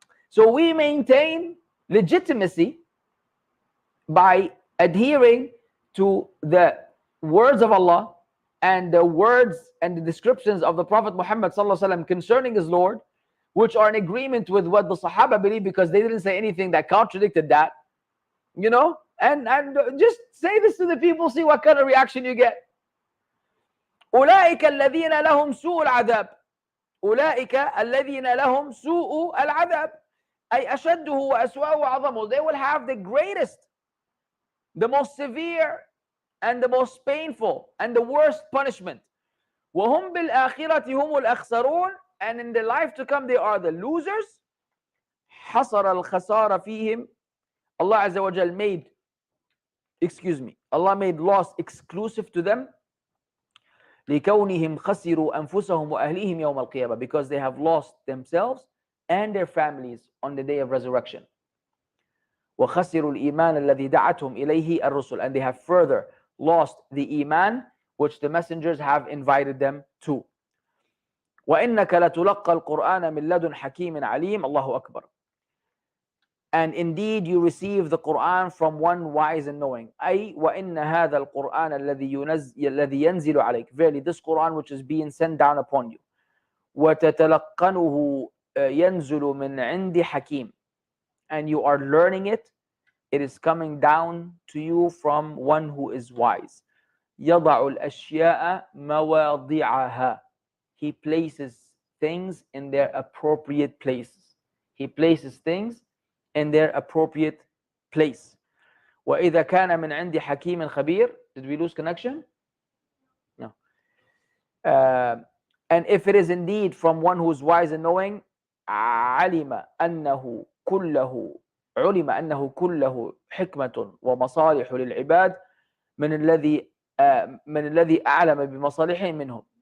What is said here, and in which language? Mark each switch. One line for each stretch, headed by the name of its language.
English: So we maintain legitimacy by adhering to the words of Allah and the words and the descriptions of the Prophet Muhammad ﷺ concerning his Lord, which are in agreement with what the Sahaba believe, because they didn't say anything that contradicted that. You know? And just say this to the people, see what kind of reaction you get.
Arabic: أولئك الذين لهم سوء العذاب. أولئك الذين لهم سوء العذاب. أي أشده وأسوأه وأعظمه.
English: They will have the greatest, the most severe, and the most painful, and the worst punishment.
Arabic: وهم بالآخرة هم الأخسرون.
English: And in the life to come, they are the losers.
Arabic: حصر الخسارة فيهم.
English: Allah Azza wa Jal Allah made loss exclusive to them.
Arabic: لكونهم خسروا أنفسهم وأهليهم يوم القيامة.
English: Because they have lost themselves and their families on the day of resurrection.
Arabic: وخسروا الإيمان الذي دعتهم إليه الرسل.
English: And they have further lost the iman which the messengers have invited them to.
Arabic: وإنك لتلقى القرآن من لدن حكيم عليم. Allahu Akbar.
English: And indeed you receive the Quran from one wise and knowing.
Arabic: أي وإن هذا القرآن الذي ينزل عليك.
English: Verily this Quran which is being sent down upon you.
Arabic: وتتلقنه ينزل من عند حكيم,
English: and you are learning it, it is coming down to you from one who is wise.
Arabic: يضع الأشياء مواضعها.
English: He places things in their appropriate places. He places things in their appropriate place.
Arabic: وإذا كان من عند حكيم خبير.
English: Did we lose connection? No. And if it is indeed from one who is wise and knowing,
Arabic: علم أنه كله حكمة ومصالح للعباد من الذي أعلم بمصالحهم منهم.